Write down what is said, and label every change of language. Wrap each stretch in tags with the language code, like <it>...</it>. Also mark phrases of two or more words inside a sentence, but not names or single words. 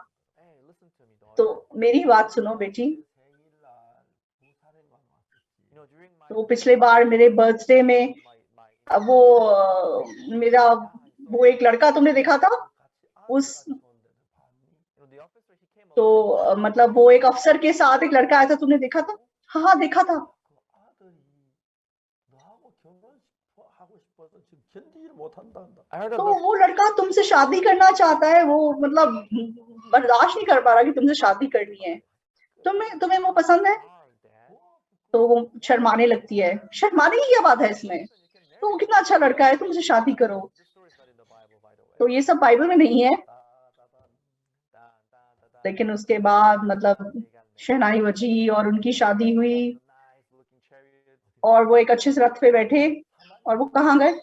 <hi>तो मेरी बात सुनो बेटी, तो पिछले बार मेरे बर्थडे में वो मेरा वो एक लड़का तुमने देखा था, तो मतलब वो एक अफसर के साथ एक लड़का आया था, तुमने देखा था? हाँ देखा था।</hi> <ko>그 아들이 너하고 결혼하고 싶어서 지금 견디를 못한다 한다.</ko> <en>I heard</en> <hi>तो about वो लड़का तुमसे शादी करना चाहता है, वो मतलब बर्दाश्त नहीं कर पा रहा कि तुमसे शादी करनी है। तुम्हें तुम्हें वो पसंद है? तो वो शर्माने लगती है। शर्माने की क्या बात है इसमें? तो वो कितना अच्छा लड़का है, तुमसे शादी करो। तो ये सब बाइबल में नहीं है, लेकिन उसके बाद मतलब शहनाई बजी और उनकी शादी हुई और वो एक अच्छे से रथ पे बैठे और वो कहाँ गए?</hi>